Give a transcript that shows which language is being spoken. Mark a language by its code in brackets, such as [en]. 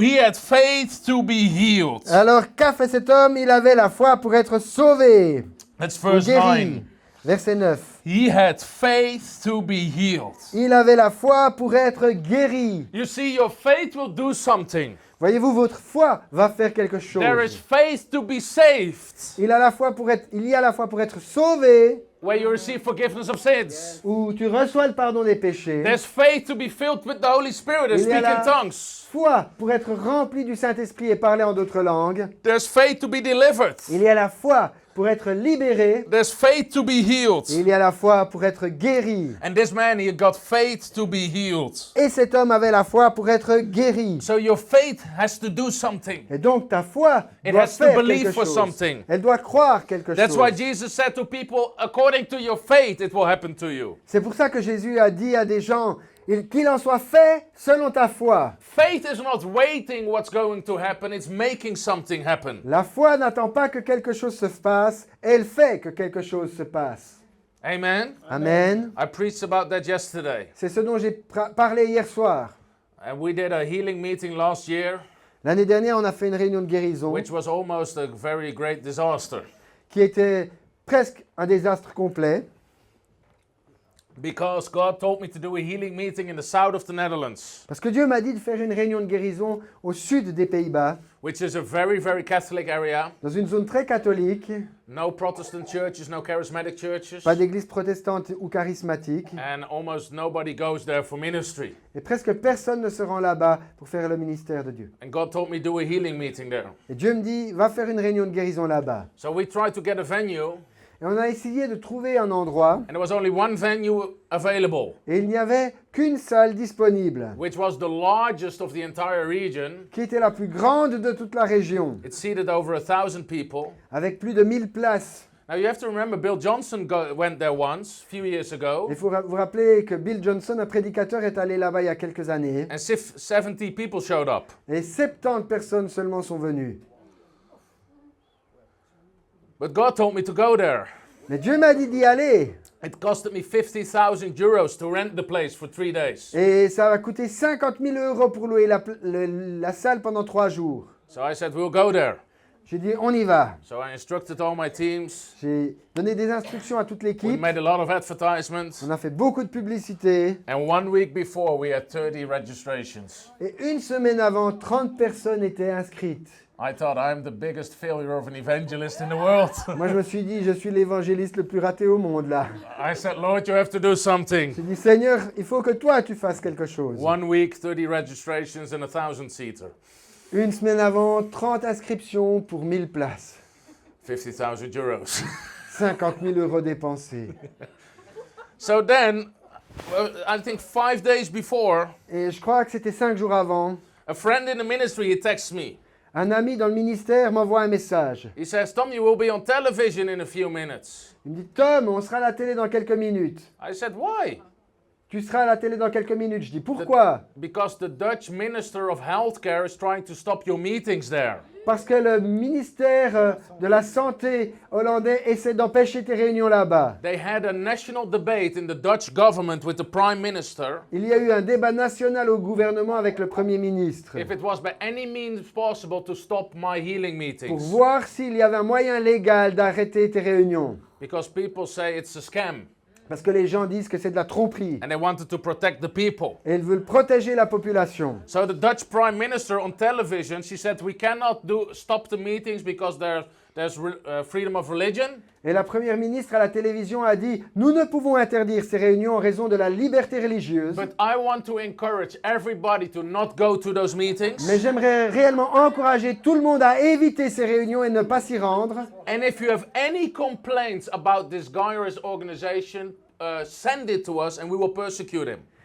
[en] He had faith to be healed. [fr] Alors qu'a fait cet homme? Il avait la foi pour être sauvé, [en] That's [fr] ou [en] verse [fr] guéri. [en] 9. [fr] Verset 9. [en] He had faith to be healed. [fr] Il avait la foi pour être guéri. [en] You see, your faith will do something. [fr] Voyez-vous, votre foi va faire quelque [en] There is [fr] chose. [en] faith to be saved, [fr] Il y a la foi pour être sauvé, [en] where you receive forgiveness of sins. [fr] où tu reçois le pardon des péchés. [en] There's faith to be filled with the Holy Spirit and [fr] Il y a [en] speak in [fr] la [en] tongues. [fr] foi pour être rempli du Saint-Esprit et parler en d'autres langues. [en] There's faith to be delivered. [fr] Il y a la foi pour être libéré. [en] There's faith to be healed. [fr] Et il y a la foi pour être guéri. [en] And this man, he got faith to be healed. [fr] Et cet homme avait la foi pour être guéri. [en] So your faith has to do something. [fr] Et donc ta foi [en] It [fr] doit [en] has to [fr] faire [en] believe [fr] quelque [en] for [fr] chose. [en] something. [fr] Elle doit croire quelque [en] That's [fr] chose. [en] why Jesus said to people, according to your faith, it will happen to you. [fr] C'est pour ça que Jésus a dit à des gens, qu'il en soit fait selon ta foi. [en] Faith is not waiting what's going to happen, it's making something happen. [fr] La foi n'attend pas que quelque chose se passe, elle fait que quelque chose se passe. [en] Amen. [fr] Amen. [en] I preached about that yesterday. [fr] C'est ce dont j'ai parlé hier soir. [en] And we did a healing meeting last year, [fr] L'année dernière, on a fait une réunion de guérison [en] which was almost a very great disaster. [fr] qui était presque un désastre complet. [en] Because God told me to do a healing meeting in the south of the Netherlands, [fr] Parce que Dieu m'a dit de faire une réunion de guérison au sud des Pays-Bas, [en] which is a very, very Catholic area. [fr] dans une zone très catholique, [en] No Protestant churches, no charismatic churches, [fr] pas d'église protestante ou charismatique, [en] and almost nobody goes there for ministry. [fr] et presque personne ne se rend là-bas pour faire le ministère de Dieu. [en] And God told me to do a healing meeting there. [fr] Et Dieu me dit, va faire une réunion de guérison là-bas. [en] So we tried to get a venue, [fr] Et on a essayé de trouver un endroit, [en] and there was only one venue available, [fr] et il n'y avait qu'une salle disponible, [en] which was the largest of the entire region. [fr] qui était la plus grande de toute la région, [en] It seated over 1,000 people. [fr] avec plus de 1000 places. [en] Now you have to remember, Bill Johnson went there once, a few years ago, [fr] Il faut vous rappeler que Bill Johnson, un prédicateur, est allé là-bas il y a quelques années, [en] and 70 people showed up. [fr] et 70 personnes seulement sont venues. [en] But God told me to go there. [fr] Mais Dieu m'a dit d'y aller, [en] It costed me 50,000 euros to rent the place for 3 days. [fr] et ça va coûter 50 000 € pour louer la salle pendant 3 jours. [en] So I said, we'll go there. [fr] J'ai dit, on y va. [en] So I instructed all my teams. [fr] J'ai donné des instructions à toute [en] We [fr] l'équipe. [en] made a lot of advertisements. [fr] On a fait beaucoup de publicité. [en] And 1 week before, we had 30 registrations. [fr] Et une semaine avant, 30 personnes étaient inscrites. [en] I thought I'm the biggest failure of an evangelist in the world. [fr] Moi, je me suis dit, je suis l'évangéliste le plus raté au monde, là. [en] I said, Lord, you have to do something. [fr] J'ai dit, Seigneur, il faut que toi, tu fasses quelque chose. [en] 1 week, 30 registrations and a 1,000-seater. [fr] Une semaine avant, 30 inscriptions pour 1000 places. [en] 50,000 euros. [fr] 50 000 € dépensés. [en] So then, I think 5 days before, [fr] Et je crois que c'était 5 jours avant, [en] a friend in the ministry, he texts me. [fr] un ami dans le ministère m'envoie un message. [en] He says, Tom, you will be on television in a few minutes. [fr] Il me dit, Tom, on sera à la télé dans quelques minutes. [en] I said, why? [fr] Tu seras à la télé dans quelques minutes. Je dis, pourquoi? [en] Because the Dutch Minister of Healthcare is trying to stop your meetings there. [fr] Parce que le ministère de la Santé hollandais essaie d'empêcher tes réunions là-bas. [en] They had a national debate in the Dutch government with the Prime Minister [fr] Il y a eu un débat national au gouvernement avec le Premier ministre [en] if it was by any means possible to stop my healing [fr] pour [en] meetings. [fr] voir s'il y avait un moyen légal d'arrêter tes réunions. [en] Because people say it's a scam [fr] Parce que les gens disent que c'est de la tromperie. [en] and they wanted to protect the people. [fr] Et ils veulent protéger la population. [en] So the Dutch Prime Minister on television, she said, we cannot stop the meetings because there's freedom of religion. [fr] Et la Première ministre à la télévision a dit « Nous ne pouvons interdire ces réunions en raison de la liberté religieuse, [en] But I want to encourage everybody to not go to those meetings. [fr] mais j'aimerais réellement encourager tout le monde à éviter ces réunions et ne pas s'y rendre. [en] And if you have any complaints about this guy or his organization, send it to us and we will persecute him.